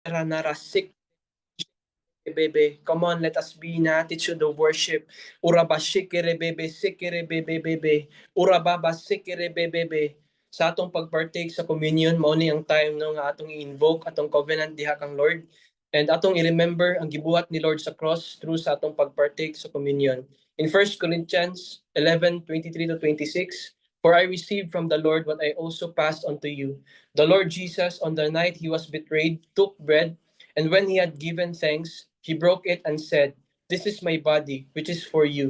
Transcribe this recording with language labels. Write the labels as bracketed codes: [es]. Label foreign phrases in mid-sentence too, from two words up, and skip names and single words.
[en] Bebe. Come on, let us be in attitude of worship. Uraba shikere bebe, sikere bebe bebe. Urababa sikere bebe bebe. [ceb] Sa atong pagpartake sa communion, mao ni ang time no nga atong i-invoke atong covenant diha kang Lord. And atong i-remember ang gibuhat ni Lord sa cross through sa atong pagpartake sa communion. [en] In 1 Corinthians 11:23 to 26, for I received from the Lord what I also passed on to you. The Lord Jesus, on the night he was betrayed, took bread, and when he had given thanks, he broke it and said, "This is my body, which is for you.